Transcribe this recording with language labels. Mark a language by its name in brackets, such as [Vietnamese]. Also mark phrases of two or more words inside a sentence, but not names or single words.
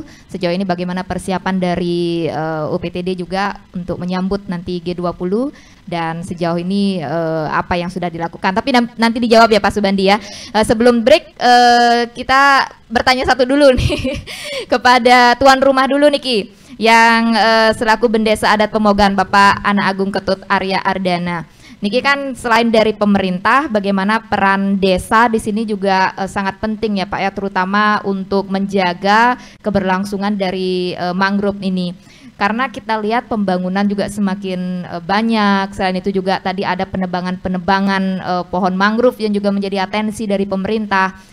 [Indonesian] Sejauh ini bagaimana persiapan dari UPTD juga untuk menyambut nanti G20, dan sejauh ini apa yang sudah dilakukan. Tapi nanti dijawab ya Pak Subandi ya. Sebelum break kita bertanya satu dulu nih kepada tuan rumah dulu Niki, yang selaku Bendesa Adat Pemogan Bapak Ana Agung Ketut Arya Ardana. Niki kan selain dari pemerintah, bagaimana peran desa di sini juga sangat penting ya Pak ya, terutama untuk menjaga keberlangsungan dari mangrove ini. Karena kita lihat pembangunan juga semakin banyak. Selain itu juga tadi ada penebangan pohon mangrove yang juga menjadi atensi dari pemerintah.